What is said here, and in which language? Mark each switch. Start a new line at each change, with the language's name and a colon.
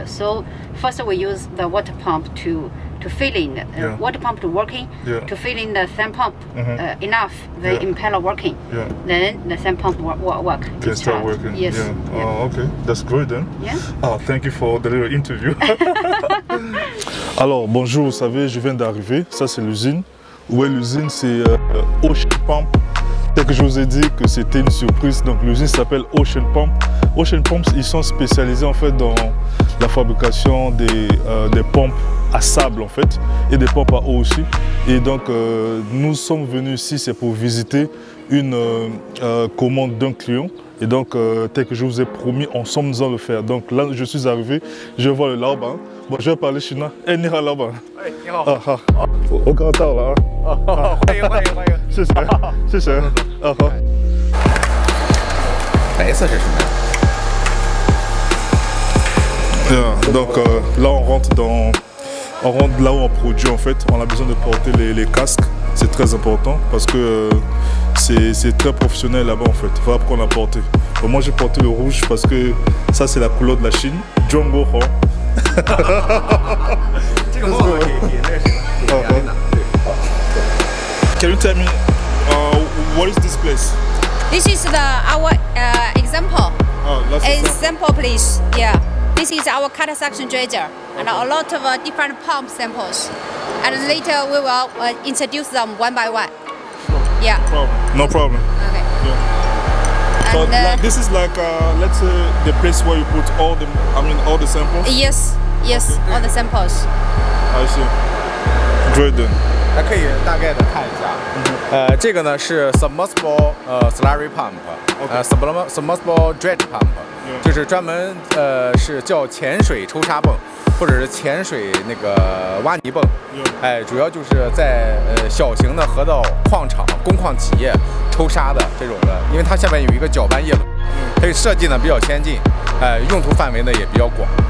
English: So first we use the water pump to fill in water pump to working to fill in the sand pump enough the impeller working. Then the sand pump work. Can start working. Yes. Oh, okay, that's great then. Yeah. Oh, thank you for the little interview.
French: Alors bonjour, vous savez, je viens d'arriver. Ça c'est l'usine. Où est l'usine? C'est Ocean Pump. Dès que je vous ai dit que c'était une surprise, donc l'usine s'appelle Ocean Pump. Ocean Pumps, ils sont spécialisés en fait dans la fabrication des pompes à sable en fait et des pompes à eau aussi. Et donc nous sommes venus ici, c'est pour visiter une commande d'un client Et donc, tel que je vous ai promis, ensemble nous allons le faire. Donc là, je suis arrivé, je vois le laoban. Bon, je vais parler chinois.
Chinese: Eh, ni hao laoban. Eh, ni hao.
French: Ah, ah. Au grand temps là.
Chinese: 欢迎欢迎欢迎。谢谢，谢谢。啊好。白色是什么呀？
French: Donc là on rentre là où on produit en fait, on a besoin de porter les casques, c'est très important parce que c'est très professionnel là-bas en fait, voilà pourquoi on l'a porté. Bon, moi j'ai porté le rouge parce que ça c'est la couleur de la Chine,
Chinese: Zhongguo Hong. 这个帽子给那个谁给杨琳的。
English: Can you tell me what is this place? This is our example. Example, please. Yeah. This is our cutter suction dredger and a lot of different pump samples. And later we will introduce them one by one. Yeah. No problem. Okay. Yeah. So like, this is like let's say the place where you put all the samples. Yes. Yes. All the samples. I see. Great then.
Chinese: 还可以大概的看一下，这个呢是
English: submersible slurry pump， submersible dredge pump，
Chinese: 就是专门是叫潜水抽沙泵，或者是潜水那个挖泥泵，主要就是在小型的河道矿场、工矿企业抽沙的这种的，因为它下面有一个搅拌叶轮，所以设计呢比较先进，用途范围呢也比较广。